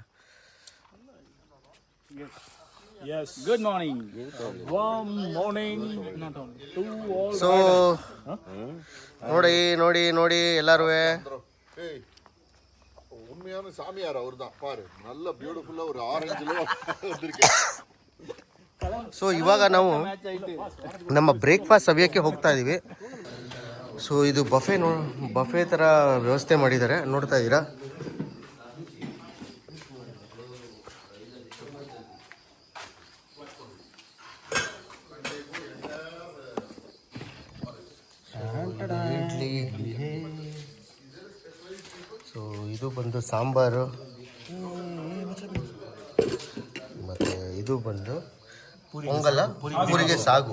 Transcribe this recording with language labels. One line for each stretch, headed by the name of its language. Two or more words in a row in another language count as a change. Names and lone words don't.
English: Yes, good morning. Warm morning. To all
Kannada: ಸೊ ನೋಡಿ ಎಲ್ಲರೂ
Tamil: உண்மையான சாமியார் அவர் தான் பாரு, நல்ல பியூட்டிஃபுல்லா ஒரு ஆரஞ்சுல
Kannada: ಸೊ ಇವಾಗ ನಾವು ನಮ್ಮ ಬ್ರೇಕ್ಫಾಸ್ಟ್ ಸವಿಯೋಕ್ಕೆ ಹೋಗ್ತಾ ಇದ್ದೀವಿ. ಸೊ ಇದು ಬಫೆ ಥರ ವ್ಯವಸ್ಥೆ ಮಾಡಿದ್ದಾರೆ, ನೋಡ್ತಾ ಇದ್ದೀರಾ. ಇಡ್ಲಿ, ಸೊ ಇದು ಬಂದು ಸಾಂಬಾರು, ಮತ್ತು ಇದು ಬಂದು ಪೊಂಗಲ್ಲ, ಪೂರಿಗೆ ಸಾಗು.